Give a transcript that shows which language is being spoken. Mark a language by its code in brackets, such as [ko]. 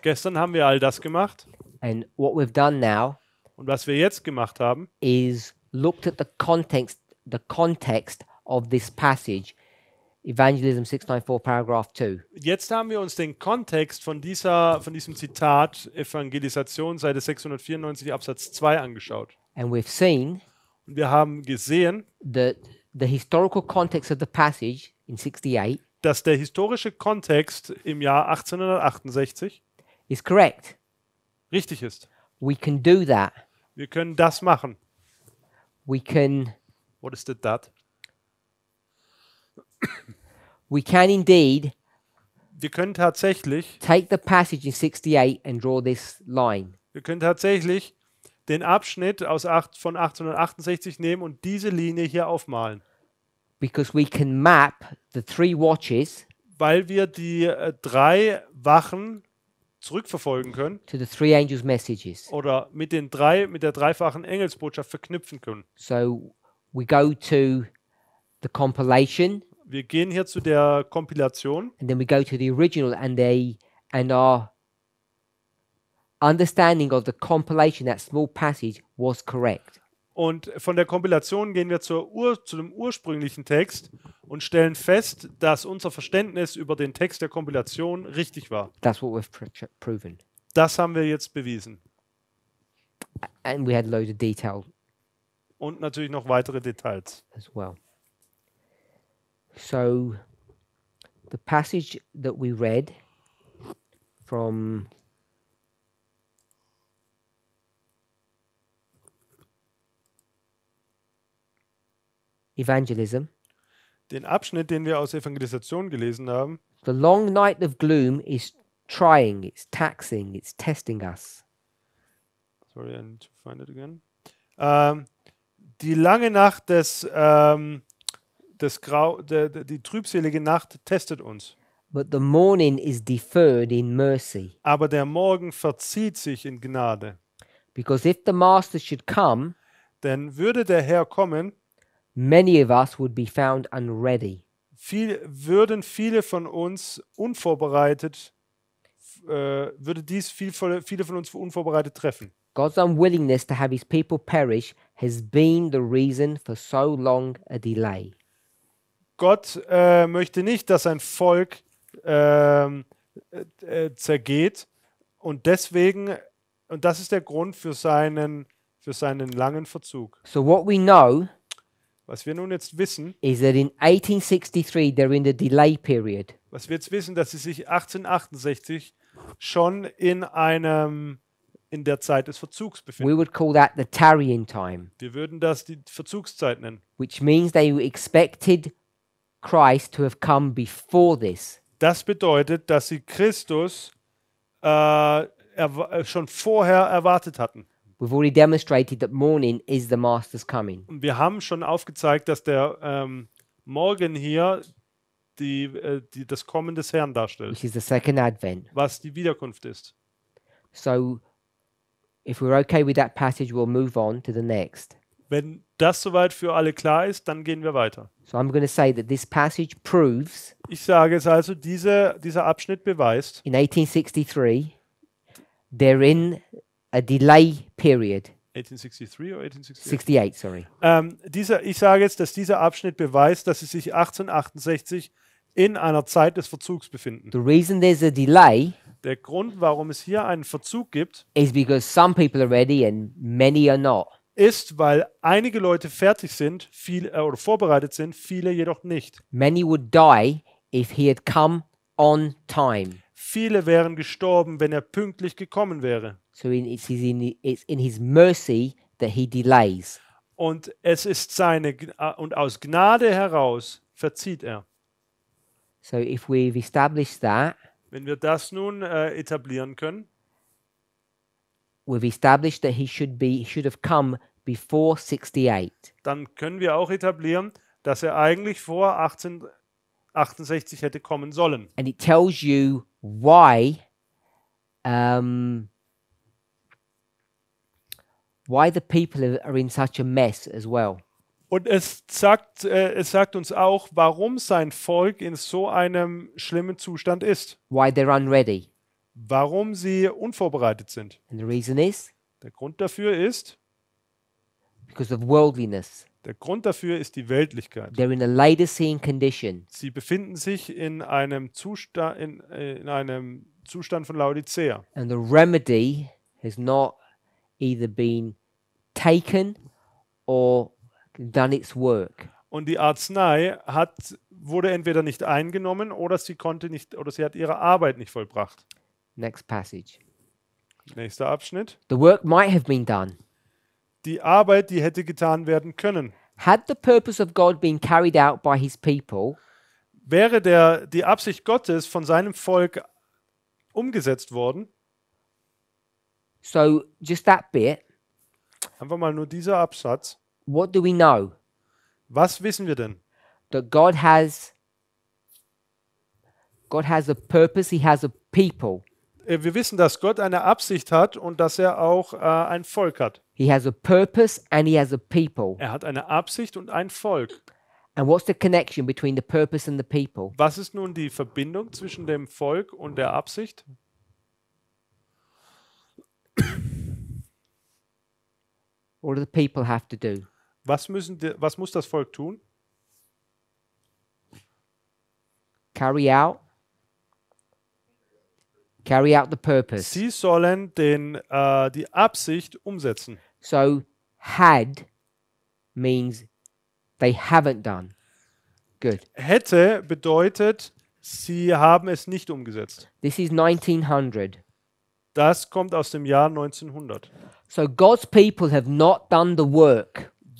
[de] Gestern haben wir all das gemacht [en] and what we've done now [de] und was wir jetzt gemacht haben, [en] is looked at the context of this passage, Evangelism 694, paragraph 2. [de] jetzt haben wir uns den Kontext von diesem Zitat Evangelisation Seite 694 Absatz 2 angeschaut. [en] And we've seen [de] Und wir haben gesehen, [en] that the historical context of the passage in 68 [de] dass der historische Kontext im Jahr 1868 [en] is correct. [de] richtig ist. [en] We can do that. [de] Wir können das machen. [en] We can What is that? indeed [de] Wir können tatsächlich [en] take the passage in 68 and draw this line. [de] den Abschnitt von 1868 nehmen und diese Linie hier aufmalen. [en] Because we can map the three watches [de] Weil wir die 3 Wachen zurückverfolgen können [en] to the three angels' messages. [de] oder mit der dreifachen Engelsbotschaft verknüpfen können. [en] So we go to the compilation, [de] Wir gehen hier zu der Kompilation [en] and then we go to the original, and our understanding of the compilation, that small passage, was correct. [de] und von der Kompilation gehen wir zu dem ursprünglichen Text und stellen fest, dass unser Verständnis über den Text der Kompilation richtig war. [en] That's what we've proven. [de] Das haben wir jetzt bewiesen. [en] And we had a load of detail [de] Und natürlich noch weitere Details. [en] as well. So, the passage that we read from evangelism, [de] Den Abschnitt, den wir aus Evangelisation gelesen haben, [en] the long night of gloom is trying, it's taxing, it's testing us. sorry, I need to find it again. [de] Die lange Nacht die trübselige Nacht testet uns. [en] But the morning is deferred in mercy. [de] Aber der Morgen verzieht sich in Gnade. [en] Because if the master should come, [de] Denn würde der Herr kommen, [en] many of us would be found unready. [de] würden viele von uns unvorbereitet, viele von uns unvorbereitet treffen. [en] God's unwillingness to have his people perish has been the reason for so long a delay. [de] Gott möchte nicht, dass sein Volk zergeht und deswegen, und das ist der Grund für seinen langen Verzug. [en] So what we know [de] Was wir nun jetzt wissen, [en] is that in 1863 they're in the delay period. [de] dass sie sich 1868 schon in der Zeit des Verzugs [en] We [de] befinden. [en] would call that the tarrying time, [de] Wir würden das die Verzugszeit nennen. [en] which means they expected Christ to have come before this. [de] Das bedeutet, dass sie Christus schon vorher erwartet hatten. [en] We've already demonstrated that morning is the master's coming. [de] Und wir haben schon aufgezeigt, dass der Morgen hier das Kommen des Herrn darstellt, [en] Which is the second advent. [de] was die Wiederkunft ist. [en] So if we're okay with that passage, we'll move on to the next. [de] Wenn das soweit für alle klar ist, dann gehen wir weiter. [en] So I'm going to say that this passage proves [de] Ich sage es also, dieser Abschnitt beweist, [en] in 1863 they're in a delay period. [de] 1863 oder 1868? [en] 68, sorry. [de] Ich sage jetzt, dass dieser Abschnitt beweist, dass sie sich 1868 in einer Zeit des Verzugs befinden. [en] The reason there's a delay [de] Der Grund, warum es hier einen Verzug gibt, [en] is because some people are ready and many are not. [de] ist, weil einige Leute fertig sind, oder vorbereitet sind, viele jedoch nicht. [en] Many would die if he had come on time. [de] Viele wären gestorben, wenn er pünktlich gekommen wäre. [en] So it's in his mercy that he delays. [de] Und es ist und aus Gnade heraus verzieht er. [en] So if we've established that, [de] Wenn wir das nun etablieren können, [en] we've established that he should have come before 68. [de] dann können wir auch etablieren, dass er eigentlich vor 1868 hätte kommen sollen. [en] And it tells you why the people are in such a mess as well. [de] Und es sagt uns auch, warum sein Volk in so einem schlimmen Zustand ist. [en] Why they're unready. [de] Warum sie unvorbereitet sind. [en] And the reason is [de] Der Grund dafür ist [en] because of worldliness. [de] Der Grund dafür ist die Weltlichkeit. [en] They're in a Laodicean condition. [de] Sie befinden sich in einem Zustand von Laodicea. [en] And the remedy has not either been taken or done its work. [de] Und die Arznei wurde entweder nicht eingenommen oder sie hat ihre Arbeit nicht vollbracht. [en] Next passage. [de] Nächster Abschnitt. [en] The work might have been done. [de] Die Arbeit, die hätte getan werden können. [en] Had the purpose of God been carried out by his people, [de] Wäre die Absicht Gottes von seinem Volk umgesetzt worden, [en] so just that bit, [de] einfach mal nur dieser Absatz, [en] what do we know? [de] was wissen wir denn? [en] That God has a purpose, he has a people. [de] Wir wissen, dass Gott eine Absicht hat und dass er auch ein Volk hat. [en] He has a purpose and he has a people. [de] Er hat eine Absicht und ein Volk. [en] And what's the connection between the purpose and the people? [de] Was ist nun die Verbindung zwischen dem Volk und der Absicht? [en] What do the people have to do? [de] Was muss das Volk tun? [en] Carry out the purpose. [de] Sie sollen die Absicht umsetzen. [en] So had means they haven't done. Good. [de] Hätte bedeutet, sie haben es nicht umgesetzt. [en] This is 1900. [de] Das kommt aus dem Jahr 1900. [en] So God's people have not done the work.